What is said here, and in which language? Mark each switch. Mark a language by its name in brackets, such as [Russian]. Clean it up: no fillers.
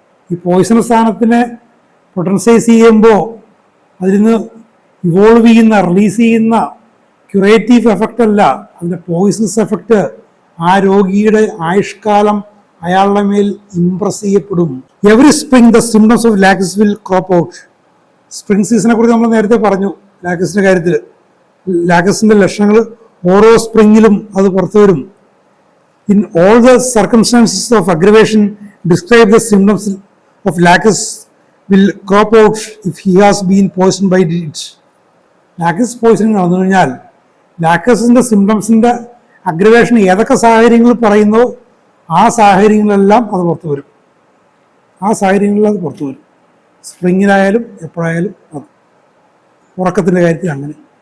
[Malayalam] ഈ പോയിസണസ് സാധനത്തിനെ പൊട്ടൻസൈസ് ചെയ്യുമ്പോൾ അതിൽ നിന്ന് ഇവോൾവ് ചെയ്യുന്ന, റിലീസ് ചെയ്യുന്ന ക്യൂറേറ്റീവ് എഫക്റ്റ് അല്ല, അതിൻ്റെ പോയിസണസ് എഫക്റ്റ് ആ രോഗിയുടെ ആയുഷ്കാലം അയാളുടെ മേൽ ഇംപ്രസ് ചെയ്യപ്പെടും. [English] Every spring the symptoms of lacus will crop out. [Malayalam] Spring സീസണെ കുറിച്ച് നമ്മൾ നേരത്തെ പറഞ്ഞു. ലാക്കസിൻ്റെ കാര്യത്തിൽ ലാക്കസിൻ്റെ ലക്ഷണങ്ങൾ ഓരോ സ്പ്രിങ്ങിലും അത് പുറത്തു വരും. [English] In all the circumstances of aggravation, describe the symptoms of lacus will crop out if he has been poisoned by it. [Malayalam] ലാക്കസ് poisoning നടന്നു കഴിഞ്ഞാൽ ലാക്കസിൻ്റെ സിംറ്റംസിൻ്റെ അഗ്രവേഷൻ ഏതൊക്കെ സാഹചര്യങ്ങളിൽ പറയുന്നോ ആ സാഹചര്യങ്ങളെല്ലാം അത് പുറത്തു വരും. ആ സാഹചര്യങ്ങളിൽ അത് പുറത്തു വരും. സ്പ്രിങ്ങിലായാലും എപ്പോഴായാലും അത്. ഉറക്കത്തിൻ്റെ കാര്യത്തിൽ അങ്ങനെ.